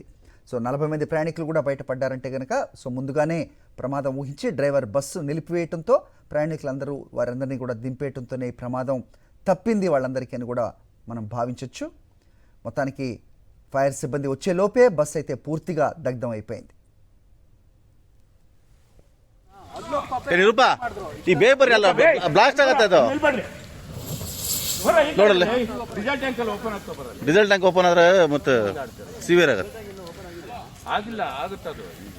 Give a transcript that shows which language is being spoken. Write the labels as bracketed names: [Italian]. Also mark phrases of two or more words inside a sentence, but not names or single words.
[Telugu] సో 40 మంది ప్రయాణికులు కూడా బయటపడ్డారంటే కనుక ముందుగానే ప్రమాదం ఊహించి డ్రైవర్ బస్సు నిలిపివేయడంతో ప్రయాణికులందరూ వారందరినీ కూడా దింపేయడంతోనే ఈ ప్రమాదం తప్పింది వాళ్ళందరికీ అని కూడా మనం భావించవచ్చు. మొత్తానికి ఫైర్ సిబ్బంది వచ్చే లోపే బస్ అయితే పూర్తిగా దగ్ధం అయిపోయింది. [Kannada] ಈ ಬೇಬರ್ ಎಲ್ಲ ಬ್ಲಾಸ್ಟ್ ಆಗತ್ತೆ ಅದು ನೋಡಲ್ಲ [English] diesel tank open [Kannada] ಆದ್ರೆ ಮತ್ತೆ ಸಿವಿಯರ್ ಆಗತ್ತೆ ಆಗಿಲ್ಲ ಆಗುತ್ತೆ ಅದು